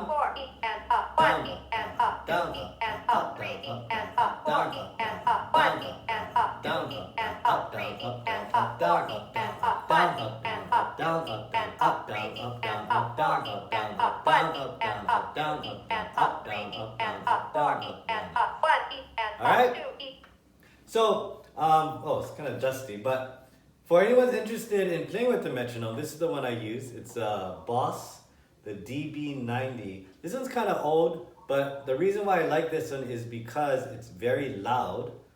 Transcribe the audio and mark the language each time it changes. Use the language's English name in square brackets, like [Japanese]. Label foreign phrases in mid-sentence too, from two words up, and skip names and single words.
[English] up, 4 E and up, 1 E and up, 2 E and up, 3 E and up, 4 E and up, 1 E and up, 2 E and up, 3 E and up, 4 E and up, 1 E and up, 2 E and up, 3 E and up, 4 E and up, 1 E and up, 2 E and up, 3 E and up, 4 E and up, 1 E and All right. up, 2 E. So, it's kind of dusty, but for anyone interested in playing with the metronome, this is the one I use. It's a Boss, the DB90. This one's kind of old, but the reason why I like this one is because it's very loud.